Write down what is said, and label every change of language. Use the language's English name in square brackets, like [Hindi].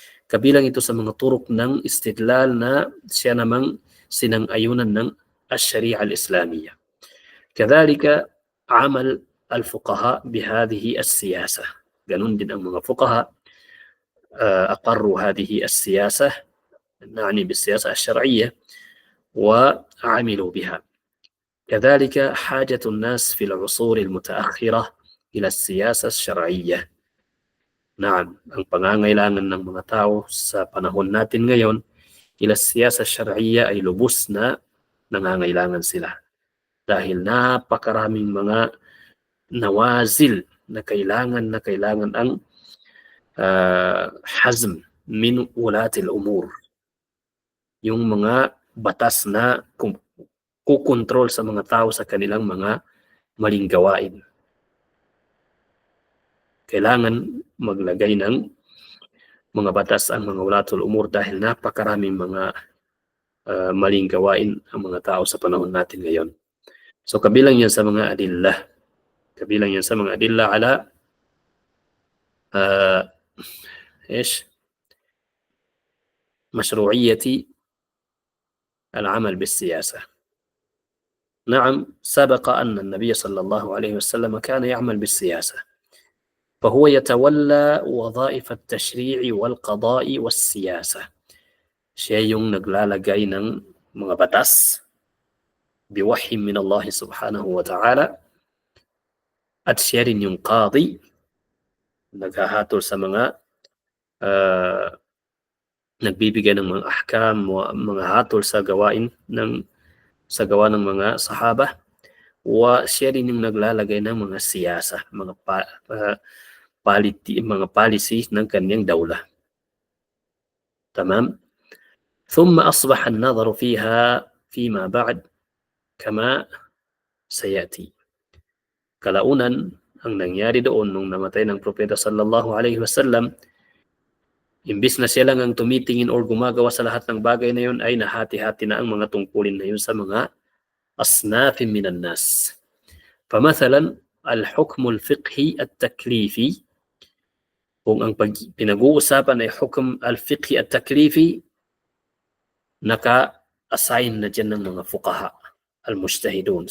[Filipino] Kabilang ito sa mga turok ng istidlal na siya namang sinang-ayunan ng [Arabic] الشريعة الإسلامية. كذلك عمل الفقهاء بهذه السياسة. [Filipino] ganun din ang mga fuqaha [Arabic] أقروا هذه السياسة، نعني بالسياسة الشرعية، وعملوا بها. كذلك حاجة الناس في العصور المتأخرة إلى السياسة الشرعية. نعم، [Filipino] ang pangangailangan ng mga tao sa panahon natin ngayon ila siyasa syar'iyya ay lubos na nangangailangan sila. Dahil napakaraming mga nawazil na kailangan ang [Arabic] hazm min ulatil umur. [Filipino] Yung mga batas na kukontrol sa mga tao sa kanilang mga maling gawain. Kailangan maglagay ng mga batas ang mga ulatul umur dahil napakaraming mga maling gawain ang mga tao sa panahon natin ngayon. So kabilang yan sa mga adillah. Kabilang yan sa mga adillah ala [Arabic] ايش مشروعية العمل بالسياسة. نعم، سبق أن النبي صلى الله عليه وسلم كان يعمل بالسياسة، فهو يتولى وظائف التشريع والقضاء والسياسة. [Filipino] شيء naglalagay ng mga batas [Arabic] biwahyi min Allah subhanahu wa ta'ala, [Filipino] at siya rin yung qadi, naghahatol sa mga nagbibigay ng mga ahkam, mga hatol sa gawa ng mga sahaba, wa siya rin yung naglalagay ng mga siyasa, mga policy ng kanyang dawla. [Arabic] تمام. ثم أصبح النظر فيها فيما بعد كما سيأتي. [Filipino] Kalaunan, ang nangyari doon nung namatay ng propeta sallallahu alaihi wasallam, imbis na siya lang ang tumitingin or gumagawa sa lahat ng bagay na yun, ay nahati-hati na ang mga tungkulin na yun sa mga [Arabic] asnafin minan nas. فمثلا الحكم الفقهي التكليفي، [Filipino] kung ang pinag-uusapan ay hukum al-fiqhi at-taklifi, naka-assign na dyan ng mga fuqaha al-mujtahidun.